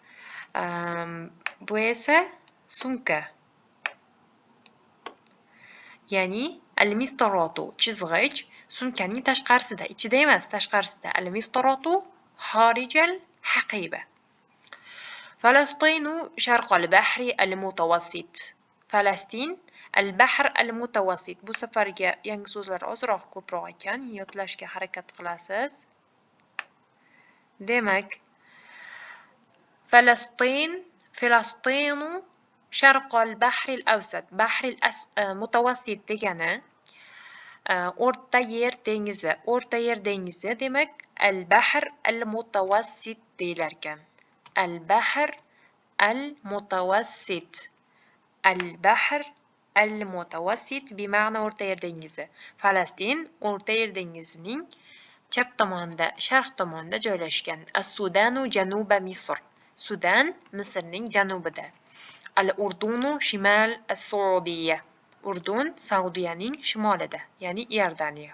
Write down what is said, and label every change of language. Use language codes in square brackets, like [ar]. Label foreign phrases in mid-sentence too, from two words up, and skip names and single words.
[uz] Bu esa sumka. Ya'ni al-mistaratu chizg'ich sumkaning tashqarisida, ichida emas, tashqarisida. [ar] المسطرة خارج الحقيبة. فلسطين شرق البحر المتوسط. فلسطين البحر المتوسط. [uz] Bu safarga yangi so'zlar ozroq ko'proq ekan, yodlashga harakat qilasiz. [ar] Demak, فلسطين شرق البحر الأوسط. بحر المتوسط [uz] degani o'rta yer dengizi. O'rta yer dengizi demak [ar] البحر المتوسط [uz] deyilar ekan. [ar] البحر المتوسط. البحر المتوسط بمعنى [uz] o'rta yer dengizi. Falastin o'rta yer dengizining chap tomonida, sharq tomonida joylashgan. [ar] السودان جنوب مصر. [uz] Sudan Misrning janubida. [ar] الأردن شمال السعودية. [uz] Urdun Saudiyaning shimolida, ya'ni Iordaniya.